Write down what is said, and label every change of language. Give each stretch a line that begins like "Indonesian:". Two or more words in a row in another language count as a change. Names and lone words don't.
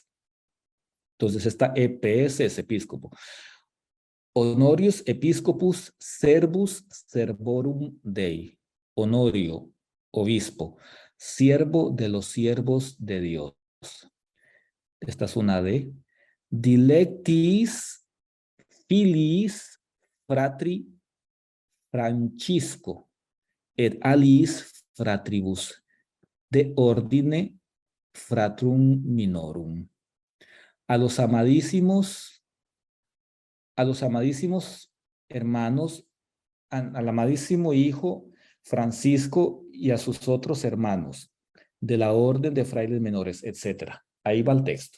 Spanish: Entonces esta EPS es episcopo.
Latin: Honorius Episcopus Servus Servorum Dei.
Spanish: Honorio, obispo, siervo de los siervos de Dios. Esta es una D.
Latin: Dilectis Filiis Fratri Francisco et aliis fratribus de ordine fratrum minorum.
Spanish: A los amadísimos hermanos, al amadísimo hijo Francisco y a sus otros hermanos de la orden de frailes menores, etc. Ahí va el texto.